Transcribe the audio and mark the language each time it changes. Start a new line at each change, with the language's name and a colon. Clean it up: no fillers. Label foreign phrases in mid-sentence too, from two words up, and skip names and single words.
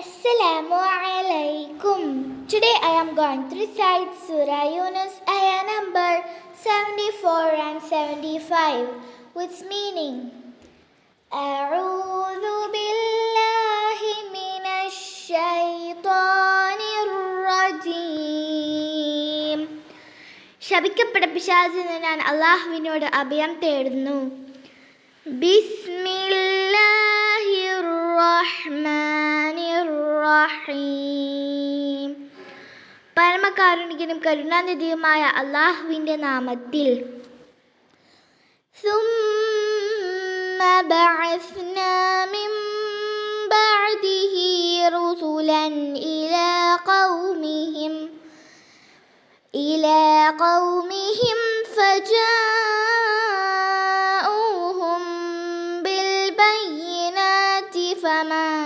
Arabic: السلام عليكم.
English: Today I am going to recite Surah Yunus ayah number 74 and 75 with meaning.
Arabic: أعوذ بالله من الشيطان الرجيم.
Malayalam: ശപിക്കപ്പെട്ട പിശാചിൽ നിന്ന് ഞാൻ അല്ലാഹുവിനോട് അഭയം തേടുന്നു.
Arabic: بسم الله الرحمن الرحيم.
Malayalam: പരമകാരുണികനും കരുണാനിധിയുമായ അല്ലാഹുവിൻ്റെ നാമത്തിൽ.
Arabic: ثُمَّ بَعَثْنَا مِن بَعْدِهِ رُسُلًا إِلَى قَوْمِهِمْ فَجَاءُوهُم بِالْبَيِّنَاتِ فَمَا